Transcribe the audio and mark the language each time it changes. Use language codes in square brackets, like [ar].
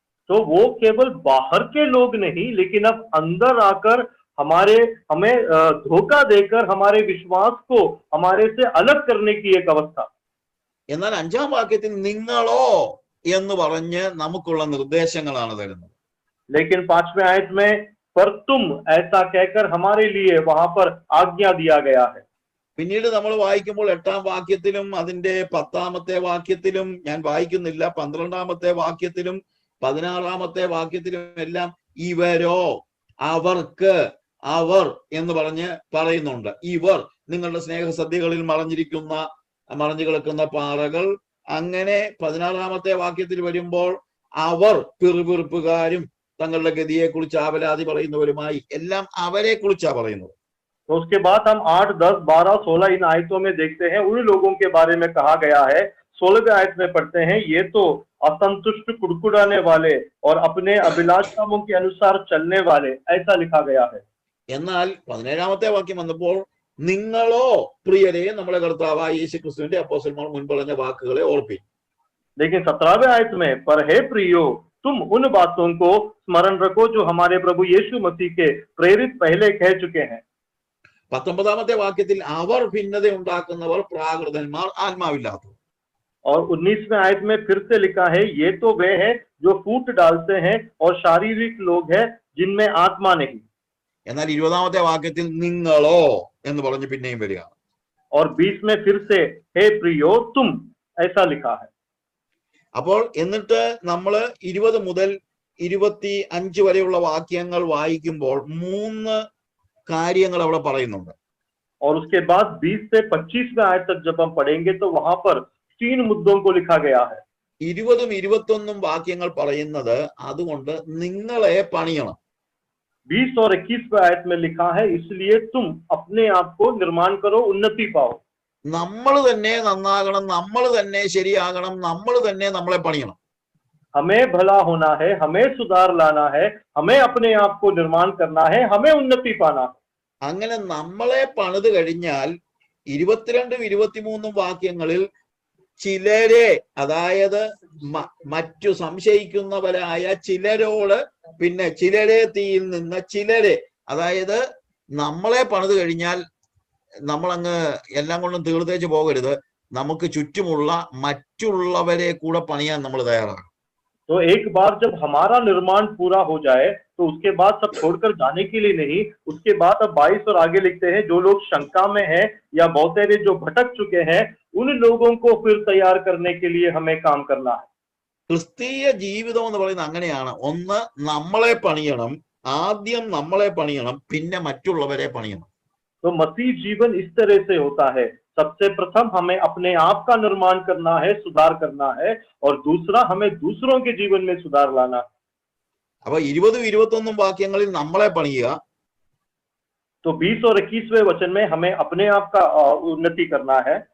[hi] तो वो केवल बाहर के लोग नहीं, लेकिन अब अंदर आकर हमें धोखा देकर हमारे विश्वास को हमारे से अलग करने की एक अवस्था. [ml] എന്നാൽ 5-ാം വാക്യത്തിൽ നിങ്ങളോ എന്ന് പറഞ്ഞ് നമുക്കുള്ള നിർദ്ദേശങ്ങളാണ് തരുന്നത്. [hi] लेकिन 5वें आयत में पर तुम ऐसा कहकर हमारे लिए वहां पर आज्ञा दिया गया है. [ml] പിന്നീട് നമ്മൾ വായിക്കുമ്പോൾ 8-ാം വാക്യത്തിലും അതിന്റെ 10-ാമത്തെ വാക്യത്തിലും, ഞാൻ വായിക്കുന്നില്ല, 12-ാമത്തെ വാക്യത്തിലും 16-ാമത്തെ വാക്യത്തിലും എല്ലാം ഇവരോ, അവർക്ക്, അവർ എന്ന് പറഞ്ഞ് പറയുന്നുണ്ട്. ഇവർ നിങ്ങളുടെ സ്നേഹസദ്യകളിൽ മറഞ്ഞു കിടക്കുന്ന പാറകൾ. അങ്ങനെ 16-ാമത്തെ വാക്യത്തിൽ വരുമ്പോൾ അവർ പിറുപിറുപ്പുകാരും തങ്ങളുടെ ഗതിയെ കുറിച്ച് ആവലാതി പറയുന്നവരുമായി, എല്ലാം അവരെ കുറിച്ചാ പറയുന്നത്. [hi] तो उसके बाद हम 8, 10, 12, 16 इन आयतों में देखते हैं उन लोगों के बारे में कहा गया है. 16वें आयत में पढ़ते हैं, ये तो असंतुष्ट, कुड़कुड़ाने वाले और अपने अभिलाषाओं के अनुसार चलने वाले, ऐसा लिखा गया है. [ml] എന്നാൽ 17-ാമത്തെ വാക്യം വന്നപ്പോൾ നിങ്ങളോ പ്രിയരെ നമ്മുടെ കർത്താവായ യേശുക്രിസ്തുവിന്റെ അപ്പോസ്തലന്മാർ മുൻപ് പറഞ്ഞ വാക്കുകളെ ഓർപ്പിൻ. [hi] लेकिन 17वें आयत में पर हे प्रियो तुम उन बातों को स्मरण रखो जो हमारे प्रभु यीशु मसीह के प्रेरित पहले कह चुके हैं. [ml] 19-ാമത്തെ വാക്യത്തിൽ അവർ ഭിന്നത ഉണ്ടാക്കുന്നവർ പ്രാകൃതന്മാർ, ആത്മാവില്ലാത്തവർ. [hi] और 19वें आयत में फिर से लिखा है, ये तो वे हैं जो फूट डालते हैं और शारीरिक लोग हैं जिनमें आत्मा नहीं. [ml] എന്നാൽ 20-ാമത്തെ വാക്യത്തിൽ നിങ്ങളോ എന്ന് പറഞ്ഞ് പിന്നെയും വരിക. [hi] और 20 में फिर से हे प्रियो तुम, ऐसा लिखा है. [ml] അപ്പോൾ എന്നിട്ട് നമ്മൾ 20 മുതൽ 25 വരെയുള്ള വാക്യങ്ങൾ വായിക്കുമ്പോൾ 3 കാര്യങ്ങൾ അവിടെ പറയുന്നുണ്ട്. [hi] और उसके बाद 20 से 25वें आयत तक जब हम पढ़ेंगे तो वहां पर 3 मुद्दों को लिखा गया है. [ml] 20ഉം 21ഉം വാക്യങ്ങൾ പറയുന്നത് അതുകൊണ്ട് നിങ്ങളെ പണിയണം. [hi] 20 और 21वें आयत में लिखा है, इसलिए तुम अपने आप को निर्माण करो, उन्नति पाओ. [ml] നമ്മൾ തന്നെ നന്നാകണം, നമ്മൾ തന്നെ ശരിയാകണം, നമ്മൾ തന്നെ നമ്മളെ പണിയണം. [hi] हमें भला होना है, हमें सुधार लाना है, हमें अपने आप को निर्माण करना है, हमें उन्नति पाना है. [ml] അങ്ങനെ നമ്മളെ പണിത് കഴിഞ്ഞാൽ 22ഉം 23ഉം വാക്യങ്ങളിൽ ചിലരെ, അതായത് മറ്റു സംശയിക്കുന്നവരായ ചിലരോട്, പിന്നെ ചിലരെ തീയിൽ നിന്ന് ചിലരെ, അതായത് നമ്മളെ പണിത് കഴിഞ്ഞാൽ നമ്മളങ്ങ് എല്ലാം കൊണ്ടും തീർത്തേച്ച് പോകരുത്. നമുക്ക് ചുറ്റുമുള്ള മറ്റുള്ളവരെ കൂടെ പണിയാൻ നമ്മൾ തയ്യാറാണ്. [hi] तो एक बार जब हमारा निर्माण पूरा हो जाए तो उसके बाद सब छोड़कर जाने के लिए नहीं, उसके बाद अब 22 और आगे लिखते हैं, जो लोग शंका में हैं या बहुतेरे जो भटक चुके हैं उन लोगों को फिर तैयार करने के लिए हमें काम करना है. [ml] ക്രിസ്തീയ ജീവിതം എന്ന് പറയുന്നത് അങ്ങനെയാണ്. ഒന്ന്, നമ്മളെ പണിയണം, ആദ്യം നമ്മളെ പണിയണം, പിന്നെ മറ്റുള്ളവരെ പണിയണം. [hi] तो मसीह जीवन इस तरह से होता है, सबसे प्रथम हमें अपने आप का निर्माण करना है, सुधार करना है, और दूसरा हमें दूसरों के जीवन में सुधार लाना. [ml] അപ്പൊ 20ഉം 21ഉം വാക്യങ്ങളിൽ നമ്മളെ പണിയുക. [hi] तो 20 और 21वें वचन में हमें अपने आप का उन्नति करना है.